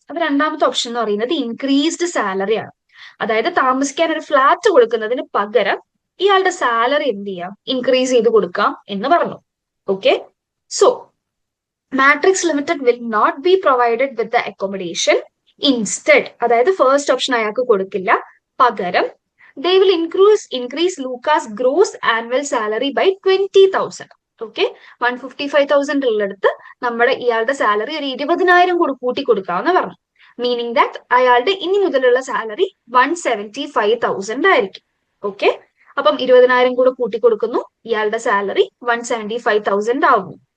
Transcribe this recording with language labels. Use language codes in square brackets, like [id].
[ml] അപ്പൊ രണ്ടാമത്തെ ഓപ്ഷൻ എന്ന് പറയുന്നത് ഇൻക്രീസ്ഡ് സാലറി ആണ്. അതായത് താമസിക്കാൻ ഒരു ഫ്ലാറ്റ് കൊടുക്കുന്നതിന് പകരം ഇയാളുടെ സാലറി എന്ത് ചെയ്യാം, ഇൻക്രീസ് ചെയ്ത് കൊടുക്കാം എന്ന് പറഞ്ഞു. [en] Okay so matrix limited will not be provided with the accommodation. [ml] Instead, അതായത് ഫസ്റ്റ് ഓപ്ഷൻ അയാൾക്ക് കൊടുക്കില്ല, പകരം [en] they will increase Lucas gross annual salary by 20,000. [ml] Okay 155,000 ഉള്ളടുത്ത് നമ്മുടെ ഇയാളുടെ സാലറി ഒരു 20,000 കൂടി കൂട്ടി കൊടുക്കാമെന്ന് പറഞ്ഞു. [en] meaning that [ml] അയാളുടെ ഇനി മുതലുള്ള സാലറി 175,000 ആയിരിക്കും. ഓക്കെ അപ്പം 20,000 കൂടെ കൂട്ടി കൊടുക്കുന്നു, ഇയാളുടെ സാലറി 175,000 ആവുന്നു.